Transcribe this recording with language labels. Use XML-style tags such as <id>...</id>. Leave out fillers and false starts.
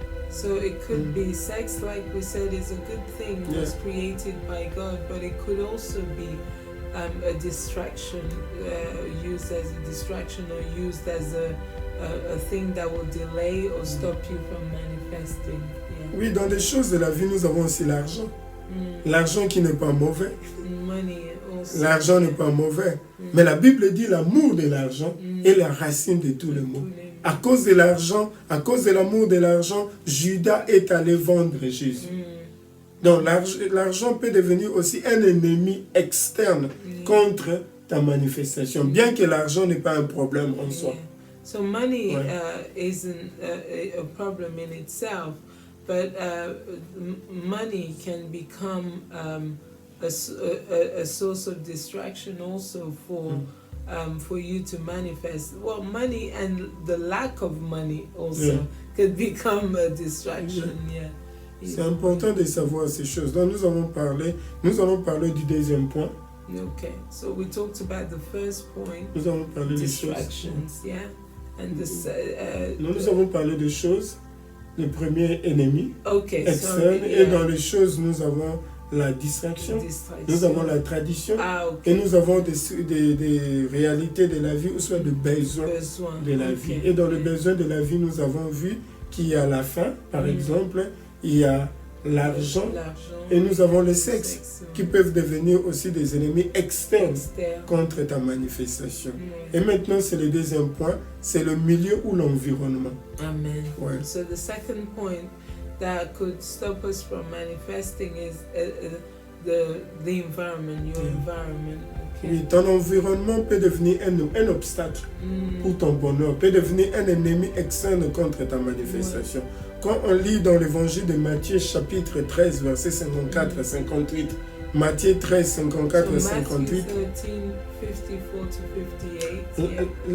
<en>So it could be sex, like we said, is a good thing, was created by God, but it could also be a distraction, used as a distraction or used as a thing that will delay or stop you from manifesting. Yeah.</en> <fr>Oui, dans les choses de la vie, nous avons aussi l'argent. L'argent qui n'est pas mauvais. L'argent n'est pas mauvais. Mais la Bible dit l'amour de l'argent est la racine de tous les maux. À cause de l'argent, à cause de l'amour de l'argent, Judas est allé vendre Jésus. Donc l'argent peut devenir aussi un ennemi externe contre ta manifestation, bien que l'argent n'est pas un problème en soi.</fr> <en>So money isn't a problem in itself, but money can become a source of distraction also for you to manifest. Well, money and the lack of money also could become a distraction. Yeah.</en> <fr>C'est important de savoir ces choses. Donc nous allons parler du deuxième point.</fr> <en>Okay, so we talked about the first point.</en> <fr>Nous allons parler distractions, des choses.</fr> <en>Yeah. And</en> <fr>nous avons parlé de choses. Le premier ennemi externe, et dans les choses nous avons la distraction. Nous avons la tradition et nous avons des réalités de la vie ou soit des besoins de la vie. Et dans les besoins de la vie, nous avons vu qu'il y a la faim, par exemple, il y a l'argent et nous avons le sexe qui peuvent devenir aussi des ennemis externes contre ta manifestation. Et maintenant, c'est le deuxième point, c'est le milieu ou l'environnement. Amen. Ouais.</fr> <en>So the second point that could stop us from manifesting is the environment, your environment. Okay.</en> <fr>Oui, ton environnement peut devenir un obstacle pour ton bonheur, peut devenir un ennemi externe contre ta manifestation. Quand on lit dans l'évangile de Matthieu chapitre 13, versets 54 à 58, Matthieu 13, 54 à 58,</fr> <en>13, 54 to 58,</en>